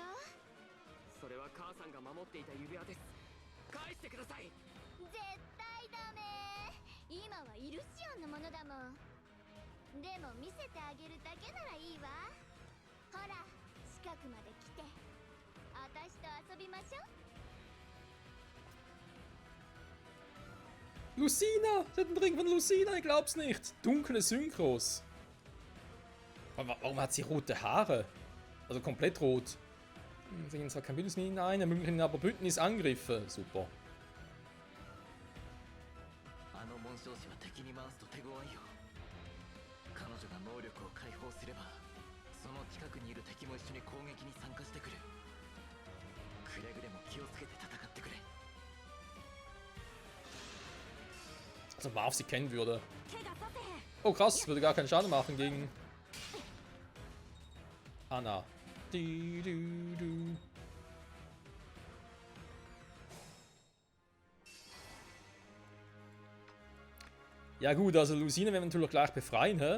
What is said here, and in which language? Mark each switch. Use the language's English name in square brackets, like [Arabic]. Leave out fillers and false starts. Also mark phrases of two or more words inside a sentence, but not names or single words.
[Japanese] それは母さんが守っていた指輪です。返してください。絶対ダメ。今はイルシオンのものだもん。でも見せてあげるだけならいいわ。ほら、近くまで来て私と遊びましょう。 [German] Lucina! Sie hat einen Ring von Lucina, ich glaub's nicht. Dunkle Synchros. Warum hat sie rote Haare? Also komplett rot. Sie gehen zwar kein Bündnis mit ihnen ein, ermöglichen aber Bündnisangriffe. Super. [Japanese] あの紋章師は敵に回すと手強いよ。彼女が能力を解放すれば、その近くにいる敵も一緒に攻撃に参加してくる。くれぐれも気をつけて戦ってくれ。 [German] Also Marv sie kennen würde. Oh krass, würde gar keinen Schaden machen gegen Anna. Ja gut, also Lucina werden wir natürlich gleich befreien, hä?